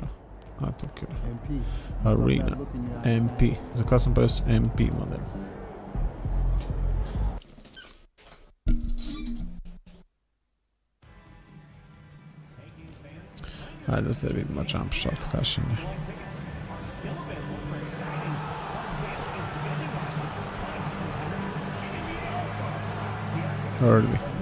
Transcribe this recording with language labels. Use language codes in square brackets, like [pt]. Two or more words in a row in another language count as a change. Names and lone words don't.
[sl] A, tukaj. Arena. MP. Zakaj sem pa jaz MP model? Ajde, zdaj vidimo [en] jump shot, [sl] kaj še ne. Early.